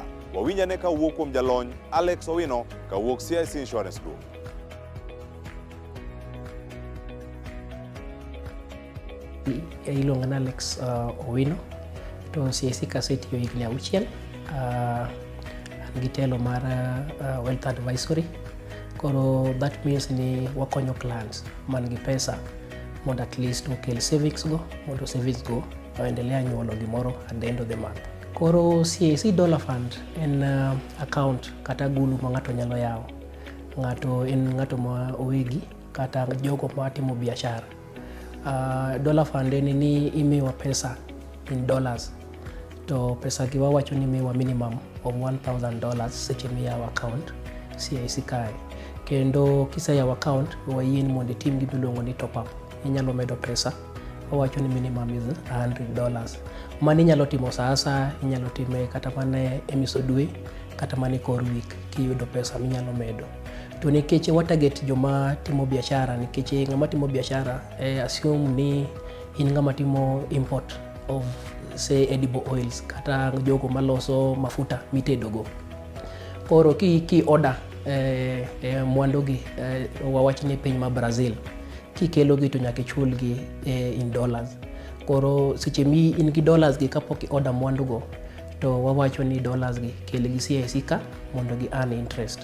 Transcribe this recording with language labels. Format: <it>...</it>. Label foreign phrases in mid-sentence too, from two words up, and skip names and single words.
<luo>Wawinjane ka wuok kuom jalony Alex Owino ka wuok CIC Insurance Group. Iluonga na Alex Owino to CIC kasetiyo higni 6. An gi telo mar</luo> <en>wealth advisory.</en> <luo>Koro</luo> <en>that means</en> <luo>ni wakonyo clients man gi pesa mondo</luo> <en>at least</en> <luo>okel savings go, mondo savings go oendelea nyuolo gimoro</luo> <en>at the end of the month.</en> <luo>Koro CIC Dollar Fund en account kata agulu ma ng'ato nyalo yawo. Ng'ato ma owegi kata jogo ma timo biashara. Dollar Fund en ni imiwa pesa</luo> <en>in dollars.</en> <luo>To pesa gi wawacho ni imiwa</luo> <en>minimum of $1,000</en> <luo>seche miyawo account CIC kae. Kendo kiseyawo account wayien mondo itim gimiluongo ni top up. Inyalo medo pesa, wawacho ni</luo> <en>minimum is $100.</en> <luo>Mani inyalo timo saa asa, inyalo time kata mane emiso dwe, kata mane kor week kiyudo pesa minyalo medo. To nikech watarget joma timo biashara, nikech ng'ama timo biashara assume ni in ng'ama timo</luo> <en>import of say edible oils</en> <luo>kata jogo maloso mafuta mitedogo. Koro ki order mwandu gi wawach ni piny ma Brazil, kikelo gi to nyaka ichul gi in dollars. Koro seche mi in gi dollars gi kapok order mwandu go, to wawacho ni dollars gi kel gi CIC ka mondo gi</luo> <en>earn interest.</en>